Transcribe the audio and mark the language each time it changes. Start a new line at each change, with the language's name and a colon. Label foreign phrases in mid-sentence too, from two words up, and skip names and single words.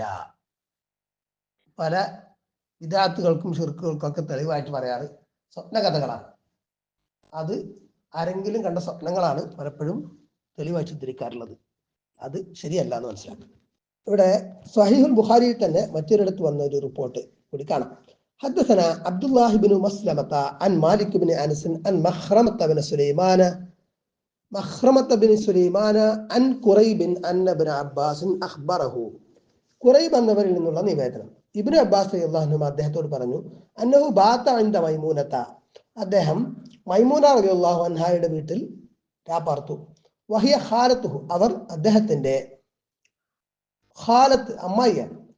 Malayalam: പല വിദാത്തുകൾക്കും ഷിർക്കുകൾക്കും ഒക്കെ തെളിവായിട്ട് പറയാറ് സ്വപ്നകഥകളാണ്. അത് ആരെങ്കിലും കണ്ട സ്വപ്നങ്ങളാണ് പലപ്പോഴും തെളിവായി ചിത്രിക്കാറുള്ളത്. അത് ശരിയല്ല എന്ന് മനസ്സിലാക്കാം. ഇവിടെ സ്വഹീഹുൽ ബുഖാരിയിൽ തന്നെ മറ്റൊരിടത്ത് വന്ന ഒരു റിപ്പോർട്ട് കൂടി കാണാം.
Arabic: حدثنا عبد الله بن مسلمة عن مالك بن أنس عن مخرمة بن سليمان عن قريب أن ابن عباس أخبره.
Malayalam: ഖുറൈബ് എന്നവരിൽ നിന്നുള്ള നിവേദനം, ഇബ്നു അബ്ബാസ്
Arabic: رضي الله عنه
Malayalam: അദ്ദേഹത്തോട് പറഞ്ഞു,
Arabic: أنه بات عند ميمونة,
Malayalam: അദ്ദേഹം മൈമൂന
Arabic: رضي الله عنها
Malayalam: വീട്ടിൽ രാപാർത്തു.
Arabic: وهي خالته,
Malayalam: അവർ അദ്ദേഹത്തിന്റെ ഖാലത്ത് അമ്മായിയാണ്.